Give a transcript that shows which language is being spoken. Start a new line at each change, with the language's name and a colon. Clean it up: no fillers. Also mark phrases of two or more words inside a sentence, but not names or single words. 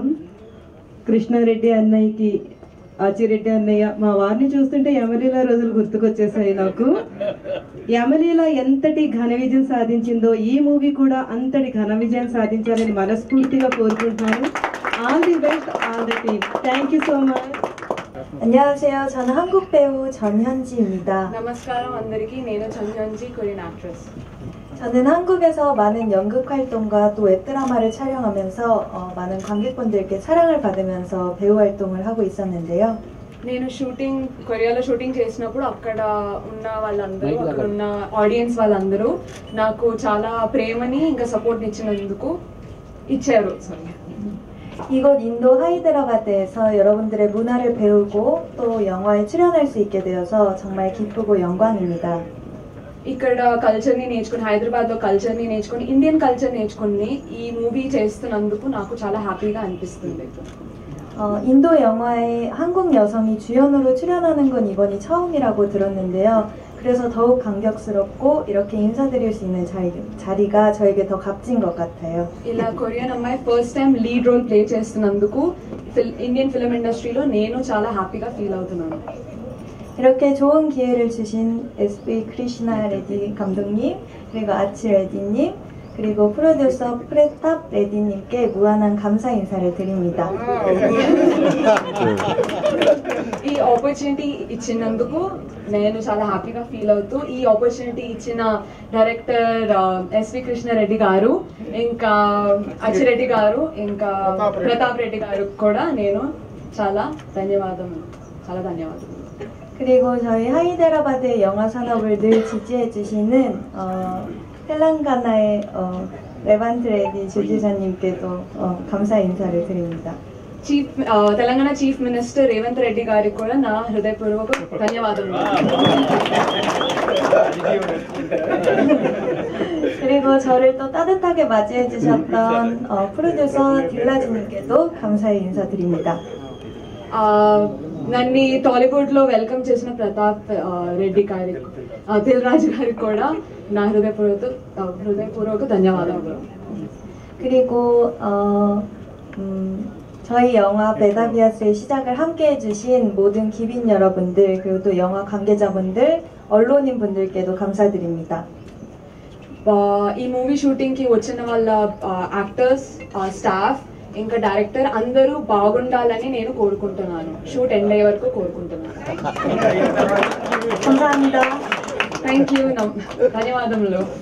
Telugu: కృష్ణారెడ్డి అన్నయ్యకి, ఆచిరెడ్డి అన్నయ్య, మా వారిని చూస్తుంటే యమలీల రోజులు గుర్తుకొచ్చేసాయి నాకు. యమలీల ఎంతటి ఘన విజయం సాధించిందో ఈ మూవీ కూడా అంతటి ఘన విజయం సాధించాలని మనస్ఫూర్తిగా కోరుకుంటున్నాను.
English: All the best, all the team. Thank you so much.
Korean: 안녕하세요. 저는 한국 배우 전현지입니다.
Telugu: నమస్కారం అందరికీ. నేను 전현지,
English: Korean actress.
Korean: 저는 한국에서 많은 연극 활동과 또 웹드라마를 촬영하면서 많은 관객분들께 사랑을 받으면서 배우 활동을 하고 있었는데요.
Telugu: నేను కొరియాలో షూటింగ్ చేసినప్పుడు అక్కడ ఉన్న వాళ్ళందరూ, అక్కడ ఉన్న ఆడియన్స్ వాళ్ళందరూ నాకు చాలా ప్రేమని ఇంకా సపోర్ట్ ఇచ్చినందుకు ఇచ్చారు.
Korean: 이곳 인도 하이드라바드에서 여러분들의 문화를 배우고 또 영화에 출연할 수 있게 되어서 정말 기쁘고 영광입니다.
Telugu: ఇక్కడ కల్చర్ని నేర్చుకుని, హైదరాబాద్లో కల్చర్ని నేర్చుకుని, ఇండియన్ కల్చర్ నేర్చుకుని ఈ మూవీ చేస్తున్నందుకు నాకు చాలా హ్యాపీగా అనిపిస్తుంది.
Korean: 인도 영화에 한국 여성이 주연으로 출연하는 건 이번이 처음이라고 들었는데요. 그래서 더욱 감격스럽고 이렇게 인사드릴 수 있는 자리가 저에게 더 값진 것 같아요.
Telugu: ఇలా కొరియన్ అమ్మాయి
English: first time lead role play
Telugu: చేస్తున్నందుకు
English: Indian film industry
Telugu: నేను చాలా
English: happy feel
Telugu: అవుతున్నాను.
Korean: 이렇게 좋은 기회를 주신 SB 크리시나 레디 감독님, 그리고 아치 레디님, 그리고 프로듀서 프레탑 레디님께 무한한 감사 인사를 드립니다.
Telugu: ఈ ఆపర్చునిటీ ఇచ్చినందుకు నేను చాలా
English: happy feel
Telugu: అవుతూ, ఈ ఆపర్చునిటీ ఇచ్చిన డైరెక్టర్ ఎస్వి కృష్ణారెడ్డి గారు, ఇంకా అచ్చిరెడ్డి గారు, ఇంకా ప్రతాప్ రెడ్డి గారు కూడా నేను చాలా ధన్యవాదములు.
Korean: 그리고 저희 하이데라바드 영화 산업을 늘 지지해 주시는 텔랑가나의 레반트 레디 주지사님께도 감사 인사를 드립니다.
Telugu: తెలంగాణ
English: Chief Minister
Telugu: రేవంత్ రెడ్డి గారికి కూడా నా హృదయపూర్వక ధన్యవాదములు.
Korean: 그리고 저를 또 따뜻하게 맞이해 주셨던 프로듀서 딜라즈님께도 감사의 인사드립니다.
Telugu: నన్ను టాలీవుడ్ లో వెల్కమ్ చేసిన ప్రతాప్ రెడ్డి గారికి, దిల్ రాజు గారికి కూడా నా హృదయపూర్వక ధన్యవాదాలు.
Korean: 그리고 저희 영화 베다비아스의 시작을 함께 해주신 모든 기빈 여러분들, 그리고 또 영화 관계자분들, 언론인 분들께도 감사드립니다.
Telugu: ఈ
English: movie shooting
Telugu: కి వచ్చిన వాళ్ళ
English: actors, staff,
Telugu: ఇంకా డైరెక్టర్ అందరూ బాగుండాలని నేను కోరుకుంటున్నాను.
English: shoot end
Telugu: అయ్యే వరకు కోరుకుంటున్నాను.
Korean: 감사합니다.
English: Thank you. ధన్యవాదములు.